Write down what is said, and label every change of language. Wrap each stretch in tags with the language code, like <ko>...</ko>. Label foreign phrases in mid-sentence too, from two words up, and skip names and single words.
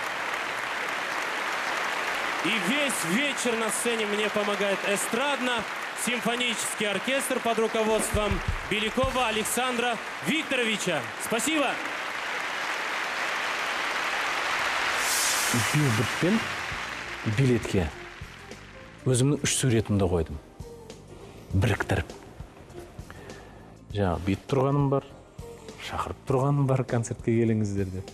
<ru>И весь вечер на сцене мне помогает эстрадно симфонический оркестр под руководством Белякова Александра Викторовича. Спасибо!</ru> <kk>Билбордпен билетке өзімнің 3 суретімді қойдым. Біріктіріп. Жаңағы бет тұрғаным бар, шақырып тұрғаным бар, концертке келіңіздер деп.</kk>